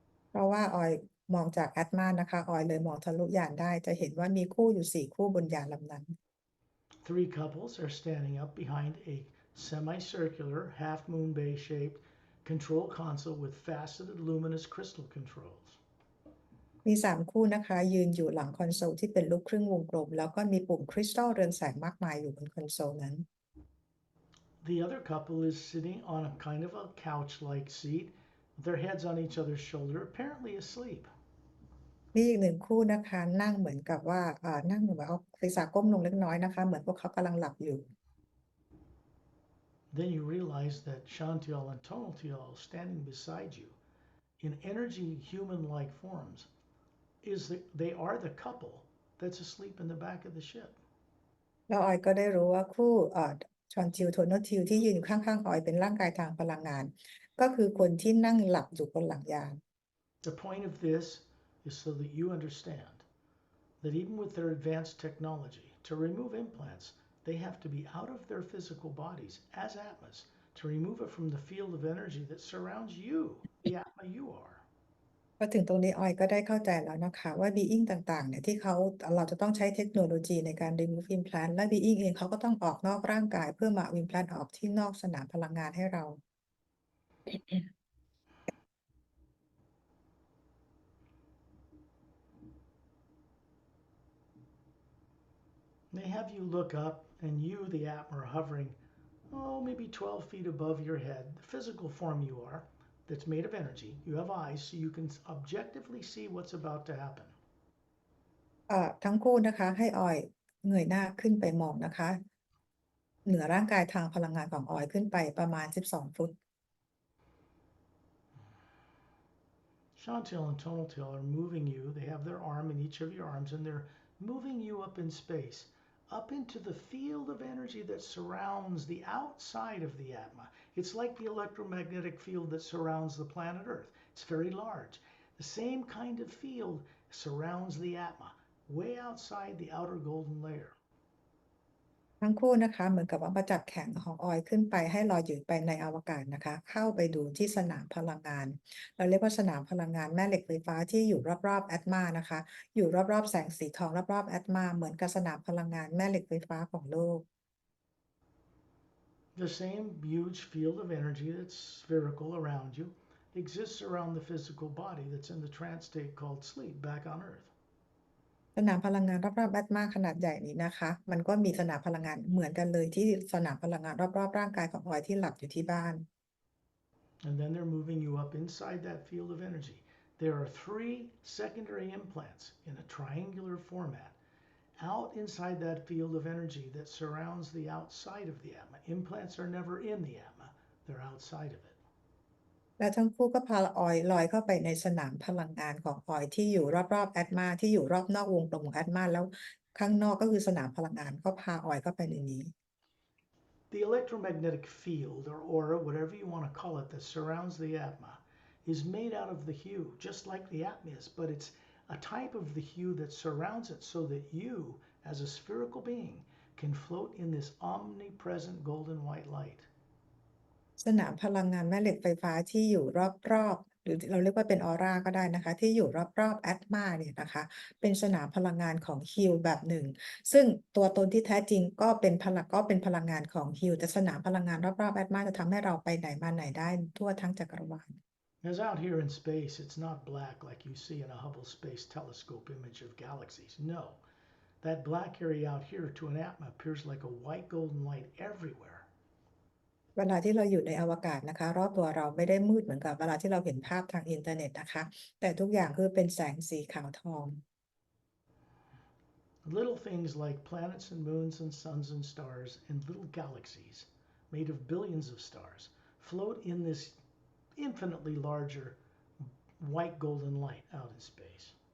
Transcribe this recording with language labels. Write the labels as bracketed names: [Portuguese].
[Thai] เพราะว่าออยมองจากแอตมานะคะออยเลยมองทะลุยานได้จะเห็นว่ามีคู่อยู่4คู่บนยานลำนั้น [English] 3 couples are standing up behind a semicircular, half-moon bay-shaped control console with faceted luminous crystal controls. [Thai] มี3คู่นะคะยืนอยู่หลังคอนโซลที่เป็นรูปครึ่งวงกลมแล้วก็มีปุ่มคริสตัลเรืองแสงมากมายอยู่บนคอนโซลนั้น [English] The other couple is sitting on a kind of a couch-like seat with their heads on each other's shoulder, apparently asleep. [Thai] มีอีก1คู่นะคะนั่งเหมือนกับว่านั่งเหมือนเอาศีรษะก้มลงเล็กน้อยนะคะเหมือนพวกเขากำลังหลับอยู่ [English] Then you realize that Chantiel and Tonaltiel standing beside you in energy human-like forms is that they are the couple that's asleep in the back of the ship. [Thai] แล้วออยก็ได้รู้ว่าคู่ชอนทิวโทโนทิวที่ยืนอยู่ข้างๆออยเป็นร่างกายทางพลังงาน ก็คือคนที่นั่งหลับอยู่บนหลังยาน [English] The point of this is so that you understand that even with their advanced technology, to remove implants, they have to be out of their physical bodies as atmas to remove it from the field of energy that surrounds you, the atma you are. [Thai] พอถึงตรงนี้ออยก็ได้เข้าใจแล้วนะคะว่า being ต่างๆเนี่ยที่เราจะต้องใช้เทคโนโลยีในการ [English] remove implant [Thai] และ being เองเขาก็ต้องออกนอกร่างกายเพื่อมาเอา implant ออกที่นอกสนามพลังงานให้เรา [English] They have you look up, and you, the atma, are hovering, maybe 12 feet above your head, the physical form you are, that's made of energy. You have eyes, so you can objectively see what's about to happen. [Thai] ทั้งคู่นะคะให้ออยเงยหน้าขึ้นไปมองนะคะเหนือร่างกายทางพลังงานของออยขึ้นไปประมาณ12 ฟุต [English] Chantil and Tonaltil are moving you. They have their arm in each of your arms, and they're moving you up in space, up into the field of energy that surrounds the outside of the Atma. It's like the electromagnetic field that surrounds the planet Earth. It's very large. The same kind of field surrounds the Atma, way outside the outer golden layer. [Thai] ทั้งคู่นะคะเหมือนกับว่ามาจับแขนของออยขึ้นไปให้ลอยอยู่ไปในอวกาศนะคะเข้าไปดูที่สนามพลังงานเราเรียกว่าสนามพลังงานแม่เหล็กไฟฟ้าที่อยู่รอบๆแอตมานะคะอยู่รอบๆแสงสีทองรอบๆแอตมาเหมือนกับสนามพลังงานแม่เหล็กไฟฟ้าของโลก [English] The same huge field of energy that's spherical around you exists around the physical body that's in the trance state called sleep back on Earth. [Thai] สนามพลังงานรอบๆแอตมาขนาดใหญ่นี้นะคะมันก็มีสนามพลังงานเหมือนกันเลยที่สนามพลังงานรอบๆร่างกายของออยที่หลับอยู่ที่บ้าน [English] And then they're moving you up inside that field of energy. There are 3 secondary implants in a triangular format out inside that field of energy that surrounds the outside of the Atma. Implants are never in the Atma, they're outside of it. [Thai] และทั้งคู่ก็พาออยลอยเข้าไปในสนามพลังงานของออยที่อยู่รอบๆแอตมาที่อยู่รอบนอกวงกลมของแอตมาแล้วข้างนอกก็คือสนามพลังงานก็พาออยเข้าไปในนี้ [English] The electromagnetic field, or aura, whatever you want to call it, that surrounds the Atma is made out of the hue, just like the Atma is, but it's a type of the hue that surrounds it so that you, as a spherical being, can float in this omnipresent golden white light. [Thai] สนามพลังงานแม่เหล็กไฟฟ้าที่อยู่รอบๆหรือเราเรียกว่าเป็นออราก็ได้นะคะที่อยู่รอบๆแอตมาเนี่ยนะคะเป็นสนามพลังงานของฮิลแบบหนึ่งซึ่งตัวตนที่แท้จริงก็เป็นพลังงานของฮิลแต่สนามพลังงานรอบๆแอตมาจะทำให้เราไปไหนมาไหนได้ทั่วทั้งจักรวาล [English] As out here in space, it's not black like you see in a Hubble Space Telescope image of galaxies. No, that black area out here to an Atma appears like a white golden light everywhere. [Thai] เวลาที่เราอยู่ในอวกาศนะคะรอบตัวเราไม่ได้มืดเหมือนกับเวลาที่เราเห็นภาพทางอินเทอร์เน็ตนะคะแต่ทุกอย่างคือเป็นแสงสีขาวทอง [English] Little things like planets and moons and suns and stars and little galaxies made of billions of stars float in this infinitely larger white golden light out in space.